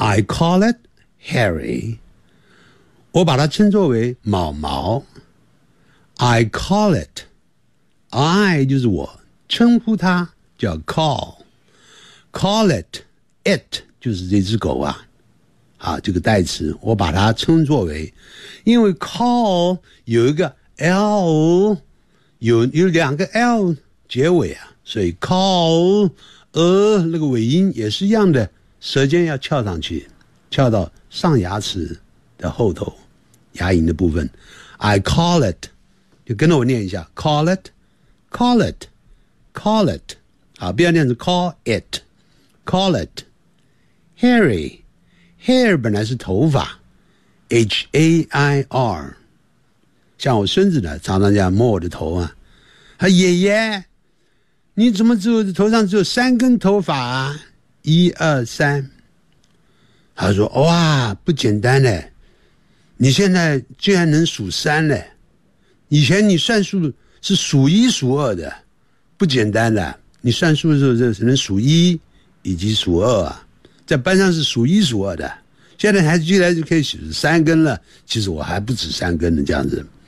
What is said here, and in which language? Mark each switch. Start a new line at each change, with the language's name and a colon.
English: I call it Harry,
Chinese: 我把它称作为毛毛。 I call it, I 就是我称呼它。叫 call it, it 就是这只狗啊，这个代词我把它称作为，因为 call 有一个 l, 有两个 l 结尾啊，所以 call, 那个尾音也是一样的，舌尖要翘上去，翘到上牙齿的后头，牙龈的部分。 I call it, 就跟着我念一下 call it, call it, call it。好，不要念成 call it, call it. Harry, hair 本来是头发 ,H-A-I-R. 像我孙子呢常常这样摸我的头啊。他爷爷你怎么只有头上只有三根头发啊，一二三。他说哇不简单嘞，你现在竟然能数三嘞，以前你算数是数一数二的，不简单的，你算数的时候是能数一以及数二啊，在班上是数一数二的，现在还居然就可以数三根了，其实我还不止三根的这样子。